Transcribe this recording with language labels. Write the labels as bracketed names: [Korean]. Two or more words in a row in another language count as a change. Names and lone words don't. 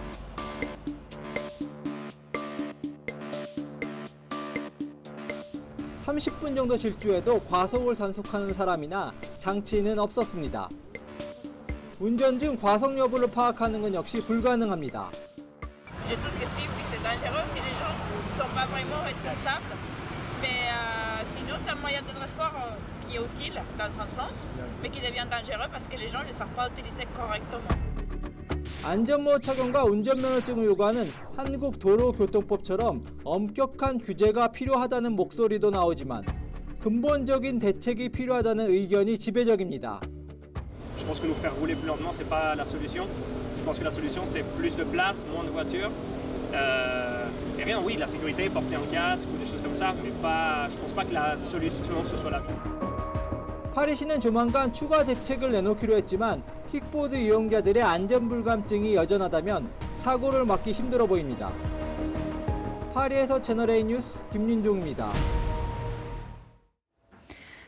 [Korean] (30분) 정도 질주해도 과속을 단속하는 사람이나 장치는 없었습니다. 운전 중 과속 여부를 파악하는 건 역시 불가능합니다. [French] Je trouve que c'est dangereux si les gens ne sont pas vraiment responsables. Mais sinon, c'est un moyen de transport qui est utile dans un sens, mais qui devient dangereux parce que les gens ne savent pas utiliser correctement. [Korean] 안전모 착용과 운전면허증을 요구하는 한국도로교통법처럼 엄격한 규제가 필요하다는 목소리도 나오지만 근본적인 대책이 필요하다는 의견이 지배적입니다. [French] Je pense que nous faire rouler plus lentement, c'est pas la solution. Je pense que la solution, c'est plus de place, moins de voitures. Et rien, oui, la sécurité, porter un casque ou des choses comme ça, mais pas. Je pense pas que la solution ce soit la même. [Korean] 파리시는 조만간 추가 대책을 내놓기로 했지만 킥보드 이용자들의 안전 불감증이 여전하다면 사고를 막기 힘들어 보입니다. 파리에서 채널A 뉴스 김윤종입니다.